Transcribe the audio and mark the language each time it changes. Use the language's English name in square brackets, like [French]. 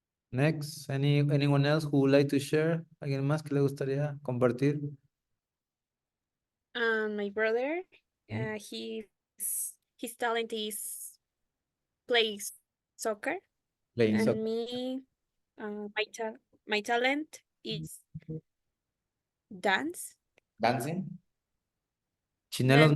[English] Next, anyone else who would like to share? [Spanish] ¿Alguien más que le gustaría compartir? [English] My brother, Mhm. his talent is plays soccer, Playing and soccer. me, my talent is dance. Dancing? Chinelos